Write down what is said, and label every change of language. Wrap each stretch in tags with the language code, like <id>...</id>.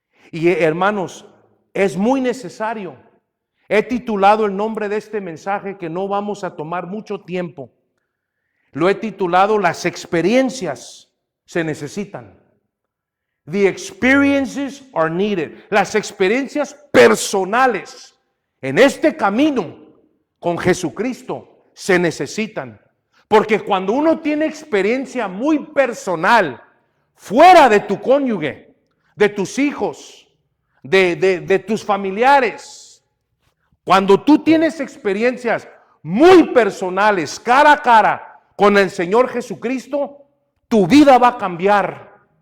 <es>Y hermanos, es muy necesario. He titulado el nombre de este mensaje, que no vamos a tomar mucho tiempo. Lo he titulado Las experiencias se necesitan.</es> <en>The experiences are needed.</en> <es>Las experiencias personales en este camino con Jesucristo se necesitan. Porque cuando uno tiene experiencia muy personal, fuera de tu cónyuge, de tus hijos, de tus familiares, cuando tú tienes experiencias muy personales, cara a cara con el Señor Jesucristo, tu vida va a cambiar.</es>